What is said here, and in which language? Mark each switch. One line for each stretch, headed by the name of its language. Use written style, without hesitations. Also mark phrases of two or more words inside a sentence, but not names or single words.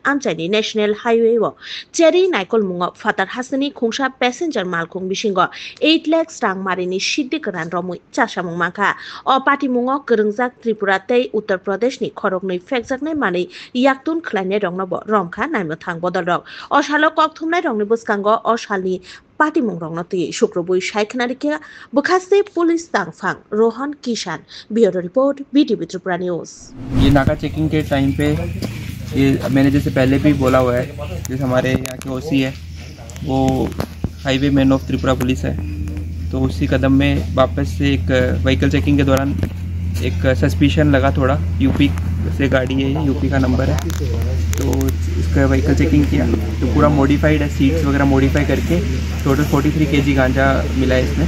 Kok Borok: amjani
English: National Highway
Kok Borok: o cheri naikol mungo fatar hasini khungsa passenger malkhung bisingo 8 lakhs rangmarini siddik ranromui chasamung mangkha o party mungo korungjak Tripura tei Uttar Pradesh ni khorognoi fekjaknai mani yaktun khlainai romkha naimmuthang bodolrok o salo kokthumnai rokni buskango o salni party mungrokno tui sukrobui saikhnarikya bukhasti police tangfang Rohan Kishan
English: bureau report
Kok Borok: BTV Tripura News।
Hindi: ये नाका चेकिंग के टाइम पे ये मैंने जैसे पहले भी बोला हुआ है, जैसे हमारे यहाँ के ओसी है वो
English: highway man of Tripura police
Hindi: है, तो उसी कदम में वापस से एक
English: vehicle checking
Hindi: के दौरान एक सस्पिशन लगा थोड़ा, यूपी से गाड़ी है, यूपी का नंबर है, तो इसका
English: vehicle checking
Hindi: किया तो पूरा मॉडिफाइड है, सीट्स वगैरह मॉडिफाई करके टोटल 43 kg गांजा मिला है इसमें।